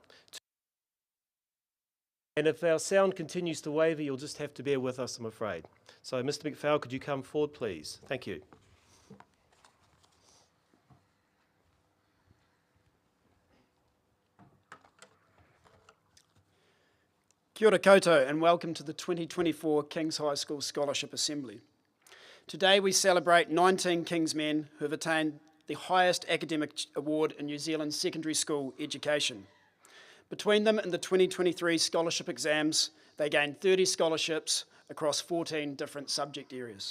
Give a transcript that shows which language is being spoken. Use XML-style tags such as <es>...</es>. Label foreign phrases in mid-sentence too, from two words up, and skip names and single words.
<en>And if our sound continues to waver, you'll just have to bear with us, I'm afraid. So Mr. McPhail, could you come forward, please? Thank you.</en> <mi>Kia ora koutou</mi> <en>and welcome to the 2024 King's High School Scholarship Assembly. Today we celebrate 19 King's men who have attained the highest academic award in New Zealand's secondary school education. Between them and the 2023 scholarship exams, they gained 30 scholarships across 14 different subject areas.</en>